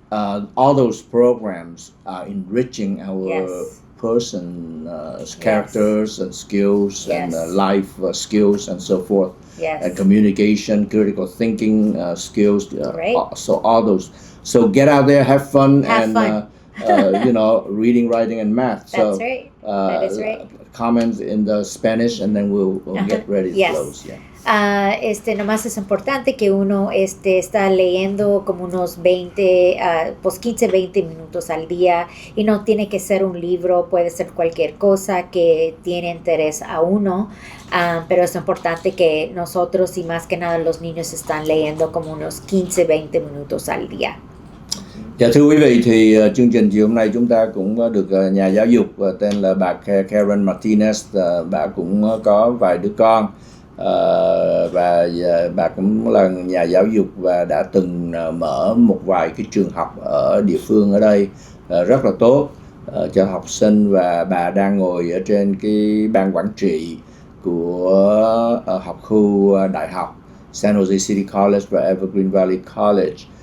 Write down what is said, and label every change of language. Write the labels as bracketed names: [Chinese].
[English] All those programs are enriching our person's characters and skills and life skills and so forth. And communication, critical thinking skills. So all those. So get out there, have fun, reading, writing, and math. That's right. That is right. Comments in the Spanish, and then we'll get ready to close. [Spanish] Nomás es importante que uno está leyendo como unos 15, 20 minutos al día, y no tiene que ser un libro, puede ser cualquier cosa que tiene interés a uno, pero es importante que nosotros y más que nada los niños están leyendo como unos 15, 20 minutos al día. [Vietnamese] Dạ thưa quý vị, thì chương trình chiều hôm nay chúng ta cũng được nhà giáo dục tên là bà Karen Martinez, bà cũng có vài đứa con và bà cũng là nhà giáo dục và đã từng mở một vài cái trường học ở địa phương ở đây rất là tốt cho học sinh, và bà đang ngồi ở trên cái ban quản trị của học khu đại học San Jose City College và Evergreen Valley College.